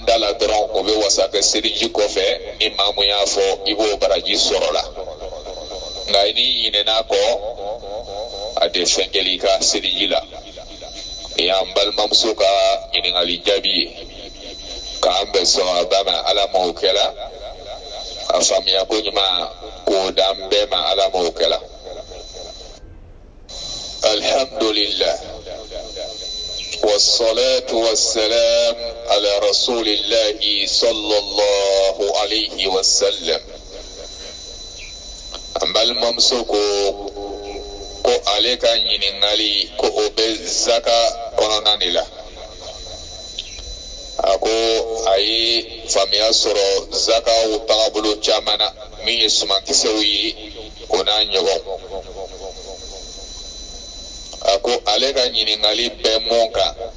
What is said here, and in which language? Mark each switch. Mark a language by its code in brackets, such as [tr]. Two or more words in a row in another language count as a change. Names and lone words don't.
[bm] da la dɔrɔn o bɛ wasa kɛ siriji kɔfɛ ni maa mun y'a fɔ i b'o baraji sɔrɔ la nka ni ɲinɛna kɔ a tɛ fɛn kɛli i ka siriji la y'an balimamuso ka ɲininkali jaabi ye k'an bɛ sɔn a ba ma ala m'o kɛla a faamuya ko ɲuman k'o d'an bɛɛ ma ala m'o kɛla. [ar] Alhamdulillah والصلاة والسلام على رسول الله صلى الله عليه وسلم أمال ممسوكو [bm] ko ale ka ɲininkali ko o bɛ zaka kɔnɔna de la a ko a ye faamuya sɔrɔ zakaw tagabolo caman na min ye sumankisɛw ye o n'a ɲɔgɔn a ko ale ka ɲininkali bɛ mun kan